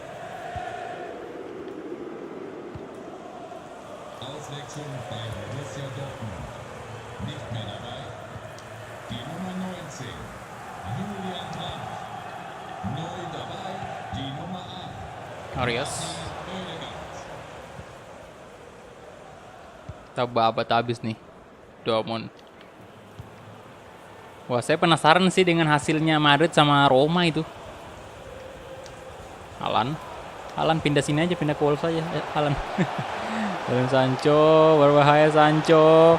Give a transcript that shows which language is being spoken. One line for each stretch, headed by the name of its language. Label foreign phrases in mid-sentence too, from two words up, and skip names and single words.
German: Auswechslung bei Borussia Dortmund. Nicht mehr dabei. Die Nummer 19. Julian Brandt. Neu dabei. Die Nummer 8. Arias. Oedegaard.
Indonesian: Tabat habis nih Dortmund. Wah, saya penasaran sih dengan hasilnya Madrid sama Roma itu. Alan pindah sini aja, pindah ke Wolves aja. Alan. Alan Sancho, berbahaya Sancho.